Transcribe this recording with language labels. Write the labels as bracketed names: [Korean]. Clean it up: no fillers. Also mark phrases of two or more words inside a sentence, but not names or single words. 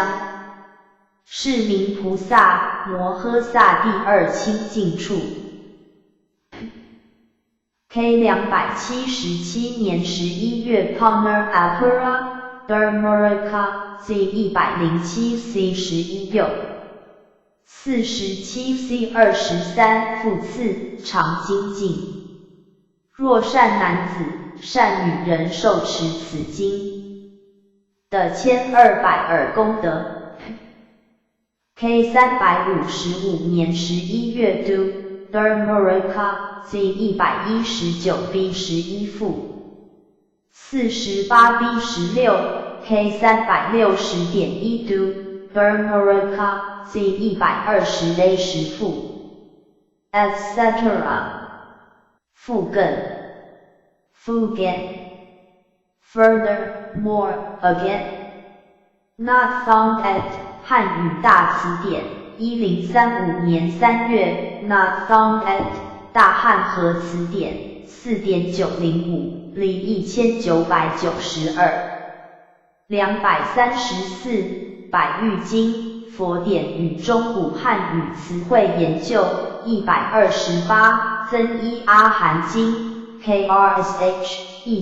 [Chinese] 是名菩萨摩诃萨第二清净处。K277年11月 Palmer Apura Dharmaraka C107C11 右。47C23 复次常精进。若善男子、善女人受持此经的1200耳功德。K355年11月 Do Dharmaraka C119B11 复。48B16 K360.1 Do Dharmaraka C120A10 复。etc. [English] 复更 Fugen Further More Again Not found at 汉语大词典1035年3月 Not found at 大汉和词典 4.905 里1992 [Chinese] 234百喻经佛典与中古汉语词汇研究128增一阿含经 KRSH